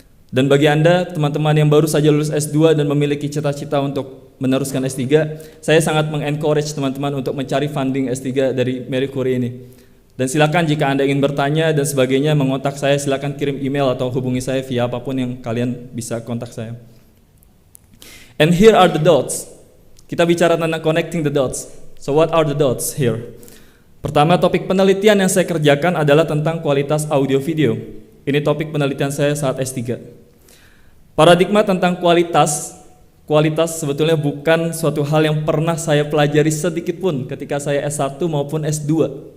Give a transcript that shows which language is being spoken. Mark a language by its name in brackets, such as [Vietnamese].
[Indonesian] Dan bagi Anda, teman-teman yang baru saja lulus S2 dan memiliki cita-cita untuk meneruskan S3, saya sangat mengencourage teman-teman untuk mencari funding S3 dari Marie Curie ini. Dan silakan jika Anda ingin bertanya dan sebagainya, mengontak saya, silakan kirim email atau hubungi saya via apapun yang kalian bisa kontak saya. [English] And here are the dots. [Indonesian] Kita bicara tentang [English] connecting the dots. So what are the dots here? [Indonesian] Pertama, topik penelitian yang saya kerjakan adalah tentang kualitas audio video. Ini topik penelitian saya saat S3. Paradigma tentang kualitas sebetulnya bukan suatu hal yang pernah saya pelajari sedikit pun ketika saya S1 maupun S2.